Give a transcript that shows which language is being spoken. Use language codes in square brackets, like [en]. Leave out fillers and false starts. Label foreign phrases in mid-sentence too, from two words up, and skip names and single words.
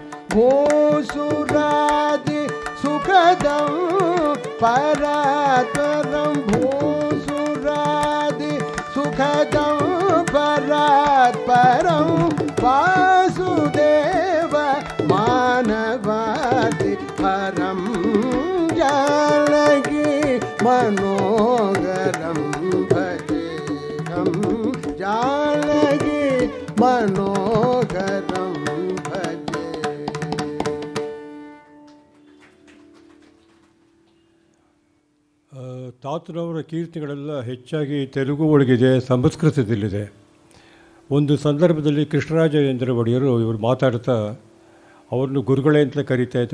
[sa] भूसुरादि सुखदं परात्परं भूसुरादि सुखदं परात्परं वासुदेव मानवादि परं जानकी मनोहरं भजेहं जानकी मनोहरं भजे. [kn] ತಾತನವರ ಕೀರ್ತನೆಗಳೆಲ್ಲ ಹೆಚ್ಚಾಗಿ ತೆಲುಗು ಒಳಗಿದೆ, ಸಂಸ್ಕೃತದಲ್ಲಿದೆ. ಒಂದು ಸಂದರ್ಭದಲ್ಲಿ ಕೃಷ್ಣರಾಜೇಂದ್ರ ಒಡೆಯರು ಇವರು ಮಾತಾಡ್ತಾ ಅವ್ರನ್ನು ಗುರುಗಳೇ ಅಂತಲೇ ಕರೀತಾಯಿದ್ರು.